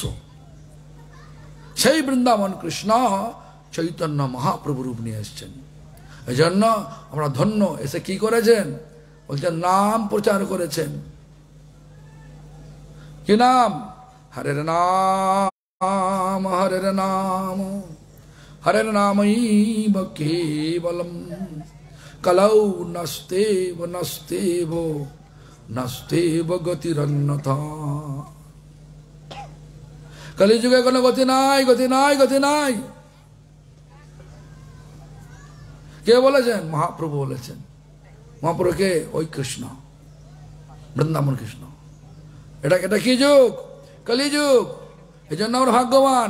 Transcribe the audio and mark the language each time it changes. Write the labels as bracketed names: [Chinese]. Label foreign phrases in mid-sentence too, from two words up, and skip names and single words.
[Bangla] সেই বৃন্দাবন কৃষ্ণ চৈতন্য মহাপ্রভু রূপ নিয়ে এসছেন। এই জন্য আমরা ধন্য। এসে কি করেছেন? বলছেন নাম প্রচার করেছেন। কি নাম? হরের নাম। [Sanskrit] नाम हरिर्नामैव केवलम कलौ नस्तेव नस्तेव नस्तेव गतिरन्यथा। [Bangla] কলিযুগে কোনো গতি নাই, গতি নাই, গতি নাই। কে বলেছেন? মহাপ্রভু বলেছেন। মহাপ্রভু কে? ওই কৃষ্ণ, বৃন্দাবন কৃষ্ণ। এটা কি যুগ? কলিযুগ। এই জন্য আমরা ভাগ্যবান।